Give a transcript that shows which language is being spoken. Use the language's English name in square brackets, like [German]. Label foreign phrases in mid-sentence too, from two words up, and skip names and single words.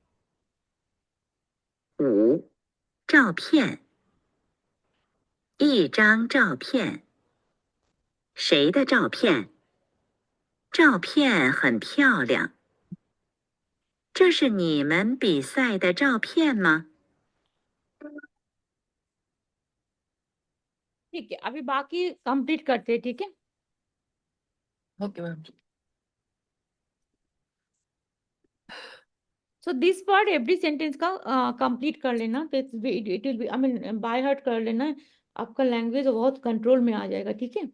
[Chinese] 五，照片，一张照片。谁的照片？照片很漂亮。这是你们比赛的照片吗？ [Hindi] ठीक है, अभी बाकी कंप्लीट करते हैं, ठीक है। [English] OK ma'am. so this part every sentence [Hindi] का कंप्लीट कर लेना, तो [English] it will be, I mean by heart [Hindi] कर लेना, आपका लैंग्वेज बहुत कंट्रोल में आ जाएगा, ठीक है।